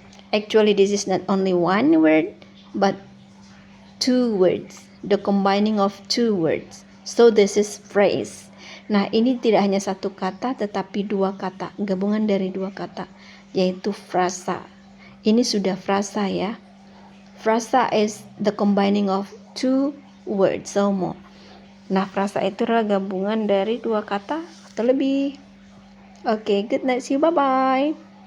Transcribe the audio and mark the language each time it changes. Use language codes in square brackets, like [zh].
[en] Actually, this is not only one word, but two words. The combining of two words. So this is phrase. [id] Nah, ini tidak hanya satu kata, tetapi dua kata. Gabungan dari dua kata, yaitu frasa. Ini sudah frasa ya. [en] Frasa is the combining of two words or more. [id] Nah, frasa itu adalah gabungan dari dua kata atau lebih. Oke, [en] good night, see you, bye-bye.